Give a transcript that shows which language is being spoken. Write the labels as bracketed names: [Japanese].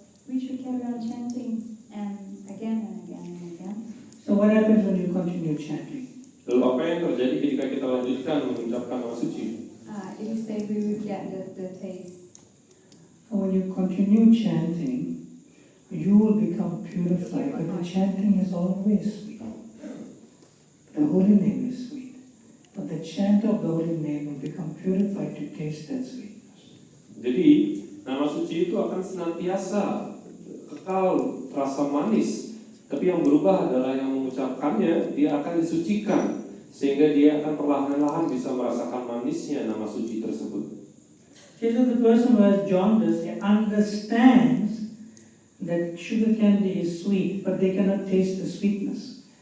[English] We should carry on chanting and again and again and again. So what happens when you continue chanting? [Indonesian] Lalu apa yang terjadi ketika kita lanjutkan mengucapkan nama suci? [English] It is said we will get the taste. And when you continue chanting, you will become purified, but the chanting is always sweet. The holy name is sweet, but the chant of the holy name will become purified to taste that sweetness. [Indonesian] Jadi nama suci itu akan senantiasa kekal terasa manis, tapi yang berubah adalah yang mengucapkannya, dia akan disucikan sehingga dia akan perlahan-lahan bisa merasakan manisnya nama suci tersebut. [English] So the person who has jaundice, he understands that sugar candy is sweet, but they cannot taste the sweetness.